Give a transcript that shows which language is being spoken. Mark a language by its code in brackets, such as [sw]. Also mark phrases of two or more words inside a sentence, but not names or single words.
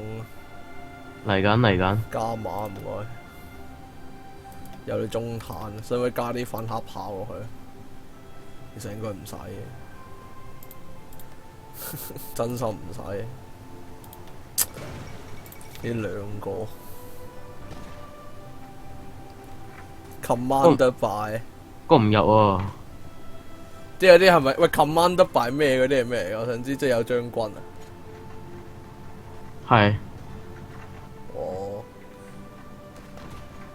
[yue] 嚟緊。加碼唔該。有啲中彈，使唔使加啲反黑炮落去？其實應該唔使嘅，真心唔使。呢2個 [en] command by [yue] 攻唔入喎。即係有啲係咪？喂 [en] command by [yue] 咩嗰啲係咩嚟？我想知，即係有將軍啊。係。哦。